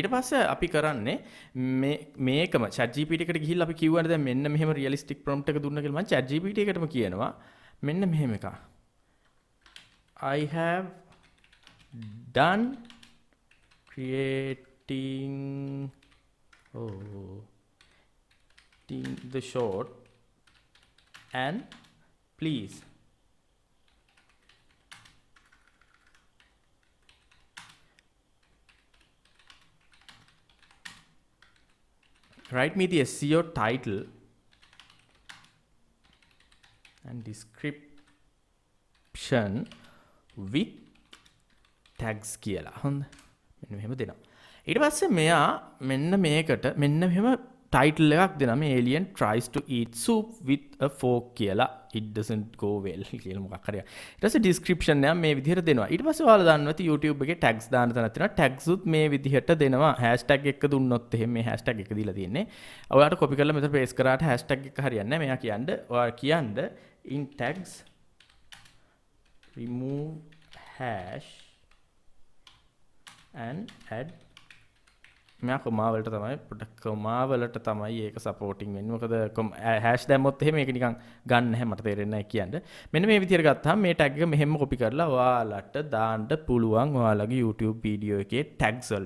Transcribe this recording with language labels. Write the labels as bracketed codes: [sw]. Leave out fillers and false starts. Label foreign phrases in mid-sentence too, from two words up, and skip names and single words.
[si] ඊට පස්සේ අපි කරන්නේ මේකම chat gpt එකට ගිහිල්ලා අපි කිව්වනේ දැන් මෙන්න මෙහෙම [en] realistic prompt [si] එක දුන්න කියලා මම chat gpt එකටම කියනවා මෙන්න මෙහෙම එකක්. [en] I have done creating the short and please write me the SEO title and description with tags කියලා. [si] හොඳ. මෙන්න මෙහෙම දෙනවා. ඊට පස්සේ මෙයා මෙන්න මේකට මෙන්න මෙහෙම ටයිටල් එකක් දෙනවා. [en] මේ alien tries to eat soup with a fork කියලා. It doesn't go well [si] කියලා මොකක් හරි. ඊට පස්සේ description එක මේ විදිහට දෙනවා. ඊට පස්සේ ඔයාලා දන්නවා ඇති YouTube එකේ tags දාන්න තැනක් තියෙනවා. tags උත් මේ විදිහට දෙනවා. hashtag එක දුන්නොත් එහෙම මේ hashtag එක දීලා තියෙන්නේ. ඔයාලට copy කරලා මෙතන paste කරාට hashtag එක හරියන්නේ නැහැ. මෙයා කියන්නේ ඔයාලා කියන්න [en] in tags remove hash and add [si] මෙයා කොමා වලට තමයි පොඩ්ඩක් කොමා වලට තමයි ඒක සපෝටින් වෙන්නේ. මොකද හැෂ් දැම්මොත් එහෙම ඒක නිකන් ගන්න නැහැ මට තේරෙන්නේ නැහැ කියන්නේ. මෙන්න මේ විදිහට ගත්තාම මේ ටැග් එක මෙහෙම කොපි කරලා ඔයාලට දාන්න පුළුවන් ඔයාලගේ YouTube වීඩියෝ එකේ ටැග්ස් වලට.